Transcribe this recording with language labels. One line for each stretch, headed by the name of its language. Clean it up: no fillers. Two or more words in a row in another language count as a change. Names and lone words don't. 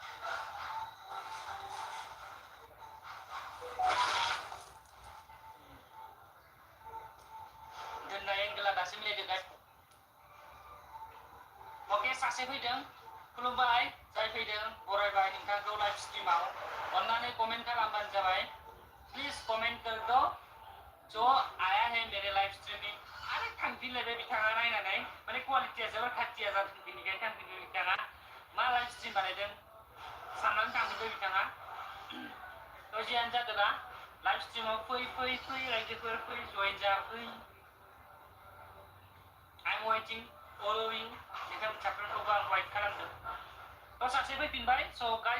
Bodo: दोननाय एंगेला दासिम मिलायदो गाइस ओके सासे फैदों खुलुमबाय जाय फैदों बरायबाय नोंथांखौ लाइभ स्ट्रिमाव अन्नानै कमेन्ट खालामबानो जाबाय प्लिज
Hindi: कमेंट कर दो जो आया है मेरे लाइव स्ट्रीम में
Bodo: अरे थांफिनलायबाय बिथाङा नायनानै माने क्वालिटिया जोबोर खाथिया जादों बेनिखायनो थांफिनबाय बिथाङा मा लाइभ स्ट्रीम बानायदों साननानै थांफिनबाय बिथाङा थ' जियानो जादोला लाइभ स्ट्रीमाव फै रायजोफोर फै जइन जा फै
English: I'm waiting following
Bodo: नोंथां साफ्रोमखौबो आं वाइट खालामदों थ' सासे फैफिनबाय स' गाइस